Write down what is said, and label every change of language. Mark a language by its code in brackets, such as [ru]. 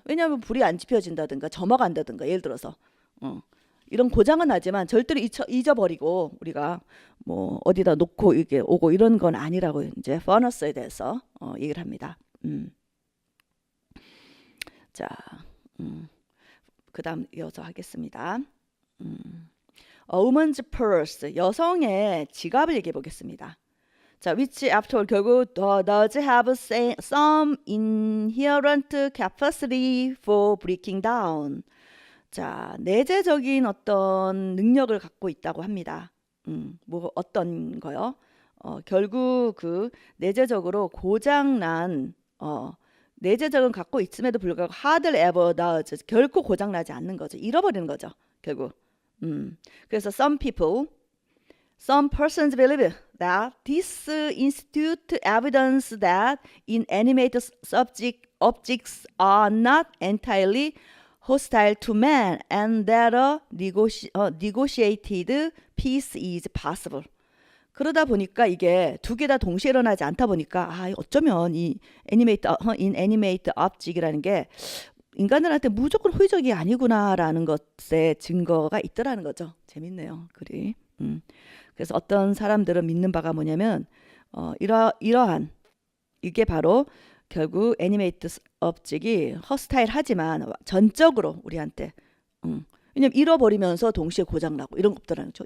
[ko] 왜냐하면 불이 안 지펴진다든가 점화간다든가 예를 들어서 이런 고장은 나지만 절대로 잊어버리고 우리가 뭐 어디다 놓고 이게 오고 이런 건 아니라고 이제 furnace에 대해서 얘기를 합니다. 자, 그다음 이어서 하겠습니다. [en] A woman's purse, [ko] 여성의 지갑을 얘기해 보겠습니다. [en] 자, which after all [ko] 결국 [en] does have some inherent capacity for breaking down. [ko] 자, 내재적인 어떤 능력을 갖고 있다고 합니다. 뭐 어떤 거요? 결국 그 내재적으로 고장난 내재적은 갖고 있음에도 불구하고 [en] hardly ever does [ko] 결코 고장나지 않는 거죠. 잃어버리는 거죠. 결국. 그래서 [en] some persons believe that this institute evidence that inanimate objects are not entirely hostile to man and that a negotiated peace is possible. [ko] 그러다 보니까 이게 두 개 다 동시에 일어나지 않다 보니까 어쩌면 이 inanimate object이라는 게 인간들한테 무조건 호의적이 아니구나라는 것에 증거가 있더라는 거죠. 재밌네요, 글이. 그래서 어떤 사람들은 믿는 바가 뭐냐면 이러한 이게 바로 결국 애니메이트 업적이 허스타일하지만 전적으로 우리한테 왜냐면 잃어버리면서 동시에 고장나고 이런 거 없더라는 거죠.